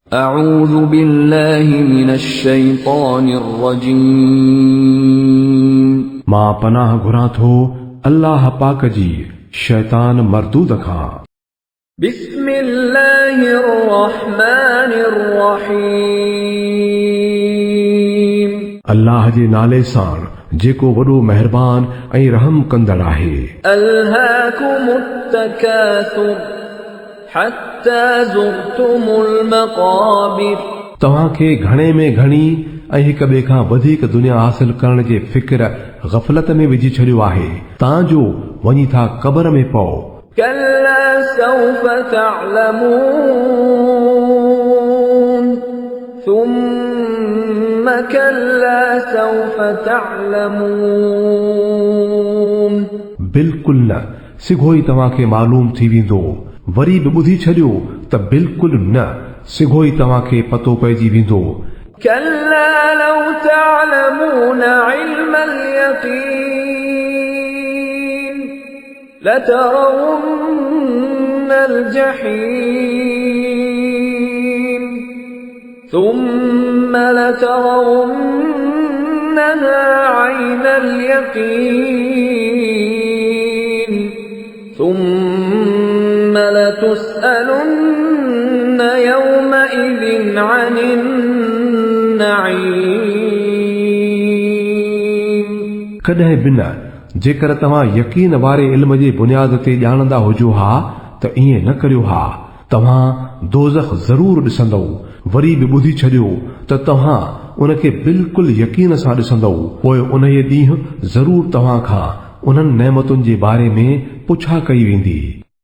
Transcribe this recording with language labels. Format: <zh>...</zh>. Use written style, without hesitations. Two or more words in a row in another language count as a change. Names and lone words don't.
<ar>أعوذ بالله من الشيطان الرجيم</ar> <sd>मां पनाह घुरां थो अल्लाह पाक जी शैतान मरदूद खां।</sd> <ar>بسم الله الرحمن الرحيم</ar> <sd>अल्लाह जे नाले सां जेको वॾो महिरबान ऐं रहम कंदड़ आहे।</sd> <ar>ألهاكم التكاثر حتى زرتم المقابر</ar> <sd>तव्हांखे घणे में घणी ऐं हिक ॿिए खां वधीक दुनिया हासिल करण जे फिक्र गफ़लत में विझी छॾियो आहे, तां जो वञी था क़बर में पओ।</sd> <ar>كلا سوف تعلمون ثم كلا سوف تعلمون</ar> <sd>बिल्कुलु न, सिघो ई तव्हांखे मालूम थी वेंदो। वरी बि ॿुधी छॾियो त बिल्कुलु न, सिघो ई तव्हांखे पतो पइजी वेंदो।</sd> <ar>كلا لو تعلمون علم اليقين لترون الجحيم ثم لترونها عين اليقين ثم لتسألن يومئذ عن النعيم</ar> <sd>कॾहिं बि न, जेकर तव्हां यकीन वारे इल्म जे बुनियाद ते ॼाणंदा हुजो हा त ईअं न करियो हा। तव्हां दोज़ख ज़रूर ॾिसंदव। वरी बि ॿुधी छॾियो त तव्हां उनखे बिल्कुलु यकीन सां ॾिसंदव। पोइ उन ॾींहुं ज़रूर तव्हां खां उन्हनि नेमतुनि जे बारे में पुछा कई वेंदी।</sd>